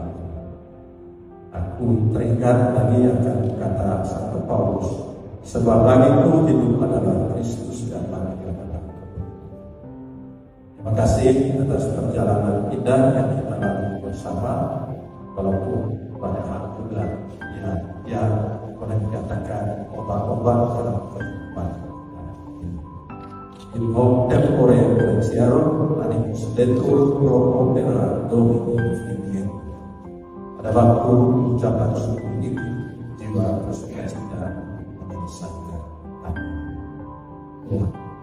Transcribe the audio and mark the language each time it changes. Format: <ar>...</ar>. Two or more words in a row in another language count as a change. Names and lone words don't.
<id>Aku teringat lagi akan kata Santo Paulus, sebab bagiku hidup adalah Kristus dan mati adalah kemenangan. Terima kasih atas perjalanan indah yang kita lalui bersama, walaupun banyak hal juga yang boleh dikatakan obat-obat dalam kehidupan.</id> <la>In hoc tempore graciarum animus detur pro opera Domini Fidei.</la> <id>Pada waktu ucapan syukur itu, jiwa bersukacita menyelesaikan. Amin.</id>